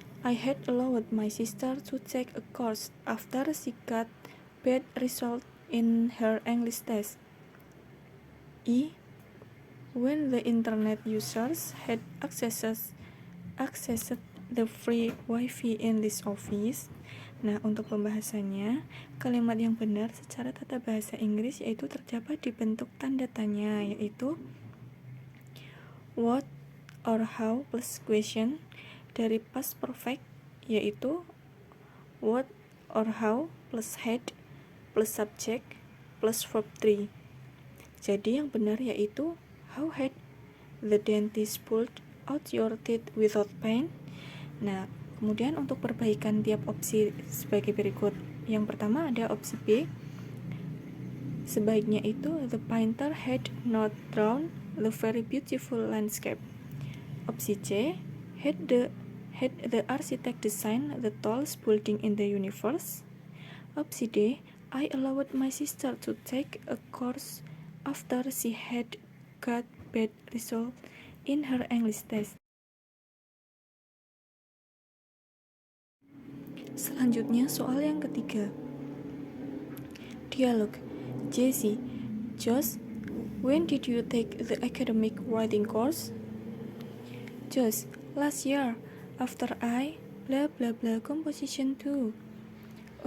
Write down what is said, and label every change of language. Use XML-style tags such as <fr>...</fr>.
<en>I had allowed my sister to take a course after she got bad results in her English test. E. When the internet users had accessed the free wifi in this office.</en> <id>Nah, untuk pembahasannya, kalimat yang benar secara tata bahasa Inggris yaitu terdapat di bentuk tanda tanya, yaitu what or how plus question dari past perfect, yaitu what or how plus had plus subject plus verb 3. Jadi yang benar yaitu</id> <en>how had the dentist pulled out your teeth without pain.</en> <id>Nah, kemudian untuk perbaikan tiap opsi sebagai berikut. Yang pertama ada opsi B. Sebaiknya itu</id> <en>the painter had not drawn the very beautiful landscape.</en> <id>Opsi C.</id> <en>Had the architect designed the tallest building in the universe?</en> <id>Opsi D.</id> <en>I allowed my sister to take a course after she had got bad results in her English test.</en> <id>Selanjutnya soal yang ketiga. Dialog.</id> <en>Jessie, Josh, when did you take the academic writing course? Josh, last year, after I blah blah blah composition 2.</en>